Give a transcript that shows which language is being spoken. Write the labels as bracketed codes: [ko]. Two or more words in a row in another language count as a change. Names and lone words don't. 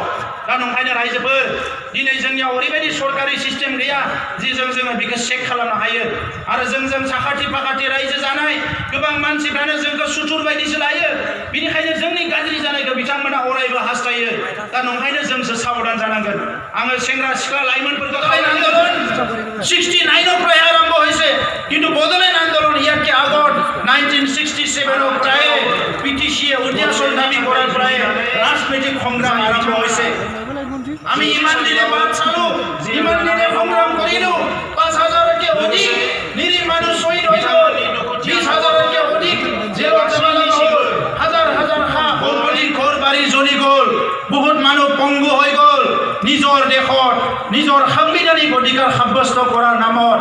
[brx] दा नंखायनो रायजोफोर, दिनै जोंनियाव ओरैबायदि सरकारि सिस्टेम गैया जि जोङो बेखौ चेक खालामनो हायो। आरो जोंजों साखाथि फाखाथि रायजो जानाय गोबां मानसिफ्रानो जोंखौ सुथुर बायदिसो लायो। बिनिखायनो जोंनि गाज्रि जानायखौ बिथांमोना अरायबो हास्थायो। दा नंखायनो जोंसो साबधान जानांगोन। आङो सेंग्रा सिख्ला लाइमोनफोरखौ आन्दोलन 69 आरम्भ [as] হৈছে, কিন্তু বদলেণ্ড আন্দোলন ইয়াতকে আগত 1967 প্ৰায় পিটিচিয়ে উদ্যাচল দাবী কৰাৰ পৰাই ৰাজনৈতিক সংগ্ৰাম আৰম্ভ হৈছে। আমি ইমান দিনে বাদ চালো, ইমান দিনে সংগ্ৰাম কৰিলো, 5000কে অধিক নিৰীহ মানুহ শহীদ হৈ গ'ল, 20000কে অধিক জেলত যাব লগা হ'ল, হাজাৰ হাজাৰ ঘৰ বাৰী জ্বলি গ'ল, বহুত মানুহ পংগু হৈ গ'ল নিজৰ দেশত নিজৰ সাংবিধানিক অধিকাৰ সাব্যস্ত কৰাৰ নামত।